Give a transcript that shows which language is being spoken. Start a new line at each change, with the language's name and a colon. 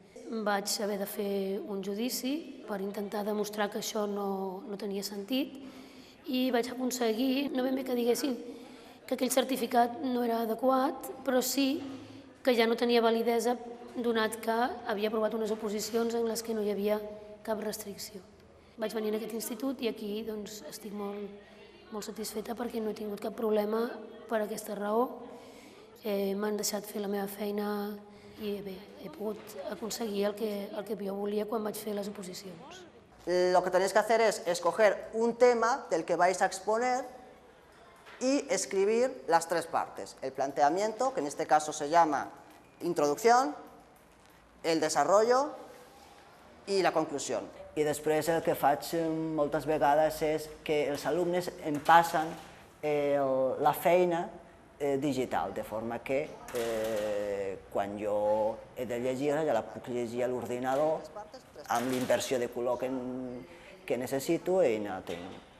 Catalan: Vaig haver de fer un judici per intentar demostrar que això no tenia sentit i vaig aconseguir, no ben bé que diguessin que aquell certificat no era adequat, però sí que ja no tenia validesa donat que havia aprovat unes oposicions en les que no hi havia cap restricció. Vaig venir a aquest institut i aquí estic molt satisfeta perquè no he tingut cap problema per aquesta raó. M'han deixat fer la meva feina i bé, he pogut aconseguir el que jo volia quan vaig fer les oposicions.
Spanish: Lo que tenéis que hacer es escoger un tema del que vais a exponer y escribir las tres partes. El planteamiento, que en este caso se llama introducción, el desarrollo
Catalan: i la conclusió. I després el que faig moltes vegades és que els alumnes em passen la feina digital, de forma que quan jo he de llegir ja la puc llegir a l'ordinador amb l'inversió de color que necessito i no tinc.